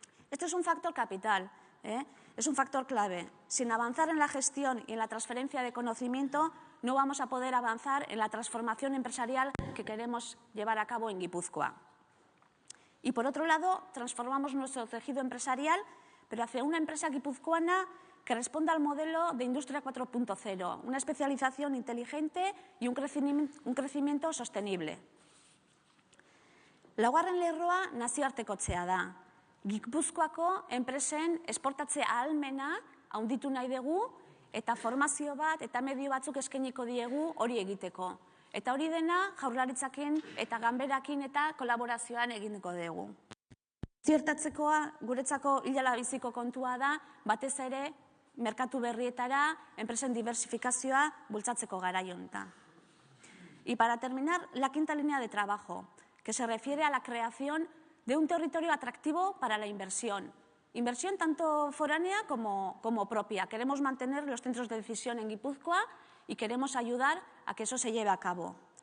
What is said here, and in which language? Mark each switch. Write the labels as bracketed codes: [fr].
[es] Esto es un factor capital, es un factor clave. Sin avanzar en la gestión y en la transferencia de conocimiento, no vamos a poder avanzar en la transformación empresarial que queremos llevar a cabo en Guipúzcoa. Y por otro lado, transformamos nuestro tejido empresarial, pero hacia una empresa guipuzcoana que responda al modelo de Industria 4.0, una especialización inteligente y un crecimiento sostenible. [eu] Laugarren lerroa nazioartekotzea da. Gipuzkoako enpresen esportatze ahalmena handitu nahi dugu eta formazio bat eta medio batzuk eskainiko diegu hori egiteko. Eta hori dena Jaurlaritzakin eta ganberakin eta kolaborazioan eginiko dugu. Ziurtatzekoa guretzako hilala biziko kontua da, batez ere merkatu berrietara, enpresen diversifikazioa bultzatzeko garai honetan. [es] Y para terminar, la quinta línea de trabajo, que se refiere a la creación de un territorio atractivo para la inversión. Inversión tanto foránea como propia. Queremos mantener los centros de decisión en Guipúzcoa y queremos ayudar a que eso se lleve a cabo.